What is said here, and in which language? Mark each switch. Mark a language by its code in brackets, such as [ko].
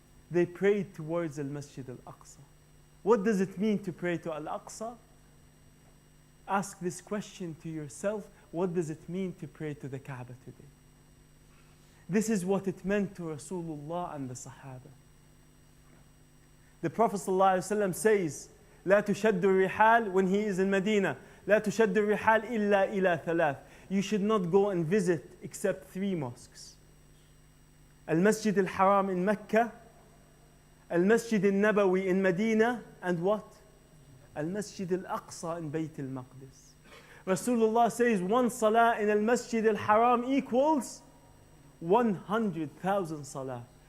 [en] They prayed towards Al-Masjid Al-Aqsa. What does it mean to pray to Al-Aqsa? Ask this question to yourself. What does it mean to pray to the Kaaba today? This is what it meant to Rasulullah and the Sahaba. The Prophet ﷺ says, [ar] لا تشد الرحال, [en] when he is in Medina, [ar] لا تشد الرحال إلا إلى ثلاث. [en] You should not go and visit except 3 mosques. Al-Masjid Al-Haram in Mecca, Al-Masjid Al-Nabawi in Medina, and what? Al-Masjid Al-Aqsa in Bayt Al-Maqdis. Rasulullah says 1 salah in Al-Masjid Al-Haram equals 100,000 salah.